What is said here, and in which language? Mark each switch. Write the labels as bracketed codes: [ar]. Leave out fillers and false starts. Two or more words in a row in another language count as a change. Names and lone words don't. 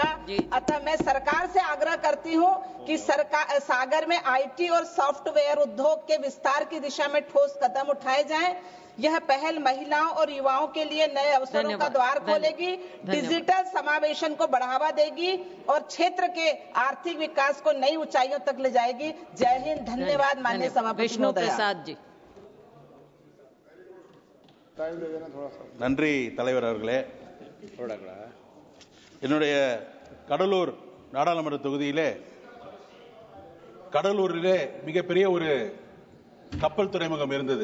[hi] अतः मैं सरकार से आग्रह करती हूं कि सरकार सागर में IT और सॉफ्टवेयर उद्योग के विस्तार की दिशा में ठोस कदम उठाए जाएं। यह पहल महिलाओं और युवाओं के लिए नए अवसरों का द्वार खोलेगी, डिजिटल समावेशन को बढ़ावा देगी और क्षेत्र के आर्थिक विकास को नई ऊंचाइयों तक ले जाएगी। जय हिंद, धन्यवाद माननीय सभापति विष्णु प्रसाद जी। [ta] நன்றி தலைவர் அவர்களே. என்னுடைய கடலூர் நாடாளுமன்ற தொகுதியிலே கடலூரிலே மிகப்பெரிய ஒரு கப்பல் துறைமுகம் இருந்தது.